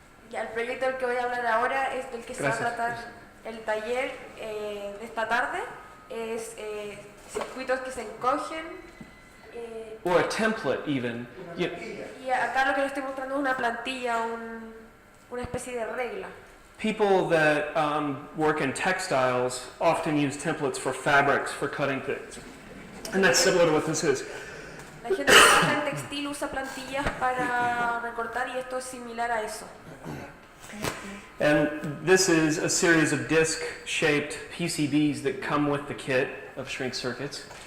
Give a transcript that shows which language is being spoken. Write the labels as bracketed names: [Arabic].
[Spanish] Ya, el proyecto del que voy a hablar ahora es del que se va a tratar el taller de esta tarde. Es circuitos que se encogen. [English] Or a template even. [Spanish] Y acá lo que les estoy mostrando es una plantilla, una especie de regla. [English] People that work in textiles often use templates for fabrics for cutting things. And that's similar to what this is. [Spanish] La gente que trabaja en textil usa plantillas para recortar y esto es similar a eso. [English] And this is a series of disc-shaped PCBs that come with the kit of Shrink Circuits.